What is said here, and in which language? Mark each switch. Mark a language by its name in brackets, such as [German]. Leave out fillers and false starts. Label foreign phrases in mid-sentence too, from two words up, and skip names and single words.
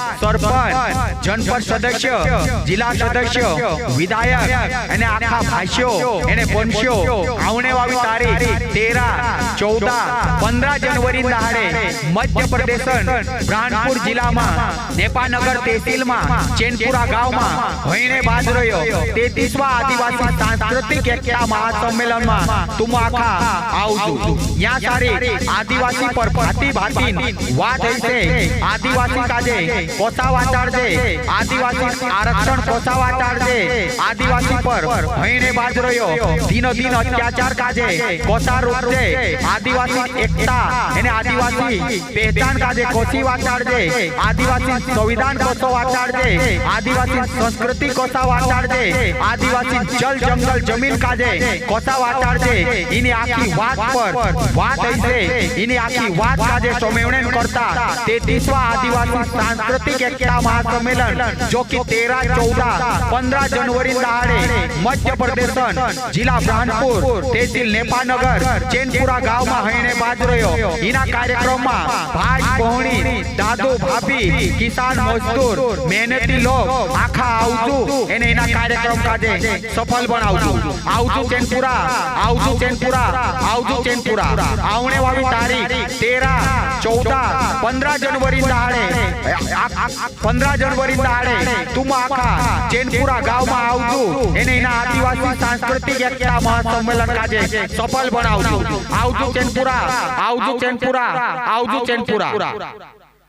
[Bhili] सरपंच जनपद सदस्य जिला सदस्य विधायक एने आखा भाष्यो एने वंशो आवने वाली तारीख 13, 14, 15 जनवरी दाड़े मध्य प्रदेश ब्रह्मपुर जिला में नेपानगर तहसील में चैनपुरा गांव में होने बाद रह्यो 33वा आदिवासी सांस्कृतिक एकता महासम्मेलन में तुम आखा आवजो। यहाँ सारी आदिवासी पर भाती भाती वात है आदिवासी काजे कोसा वाचाड़जे आदिवासी आरक्षण कोसा वाचाड़जे आदिवासी पर होने बाद रह्यो दिनो दिन अत्याचार काजे कोसा रूपजे आदिवासी एकता एने आदिवासी पहचान काजे कोसी वाचाड़जे आदिवासी संविधान कोसो वाचाड़जे आदिवासी संस्कृति कोसा वाचाड़जे आदिवासी जल जंगल जमीन काजे कोसा वाचाड़जे इनी आखी वात पर वात ऐसे इनी आखी वात काजे सोमेवणेन करता 33वां आदिवासी सांस्कृतिक एकता महासम्मेलन जो कि 13, 14, 15 जनवरी दाड़े मध्य प्रदेश जिला ब्रह्मपुर तहसील नेपानगर चैनपुरा गांव में होने बाद रह्यो इना कार्यक्रम में भाई बहनी दादू भाभी किसान मजदूर मेहनती लोग आखा आवजू एने इना कार्यक्रम काजे सफल बनावजू आवजू चैनपुरा आवजू चैनपुरा आवजू चैनपुरा आवने वाली तारीख 13, 14, 15 जनवरी दाड़े 15 जनवरी दाड़े तुम आखा चैनपुरा गांव में आवजू एने इना आदिवासी सांस्कृतिक एकता महासम्मेलन काजे सफल बनावजू आवजू चैनपुरा आवजू चैनपुरा आवजू चैनपुरा।